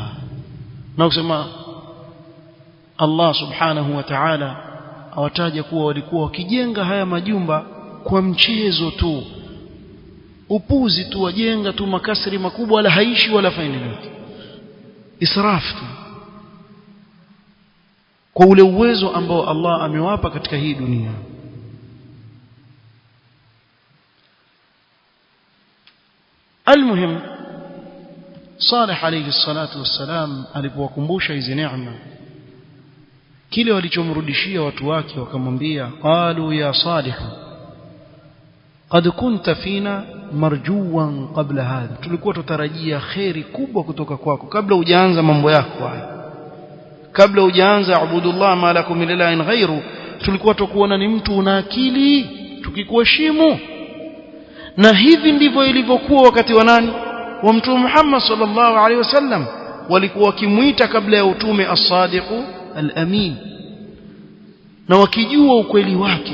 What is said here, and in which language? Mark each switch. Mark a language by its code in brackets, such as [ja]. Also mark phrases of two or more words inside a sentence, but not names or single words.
[sw] Na kusema Allah [ar] سبحانه وتعالى [sw] awataja kuwa walikuwa wakijenga haya majumba kwa mchezo tu, upuzi tu, wajenga tu makasri makubwa, wala haishi wala fanya lolote, israfu tu, kwa ule uwezo ambao Allah amewapa katika hii dunia. Almuhim, Salih [ar] عليه الصلاة والسلام [sw] alipowakumbusha hizi neema, kile walichomrudishia watu wake wakamwambia, [ar] قالوا يا صالح قد كنت فينا مرجوا قبل هذا, [sw] tulikuwa tutarajia khairi kubwa kutoka kwako kabla hujaanza mambo yako haya, kabla hujaanza [ar] اعبدوا الله ما لكم من إله غيره. [sw] Tulikuwa tukuona ni mtu una akili, tukikuheshimu. Na hivi ndivyo ilivyokuwa wakati wa nani? Wa Mtume Muhammad [ar] صلى الله عليه وسلم. [sw] Walikuwa wakimuita kabla ya utume [ar] الصادق الأمين, [sw] na wakijua ukweli wake.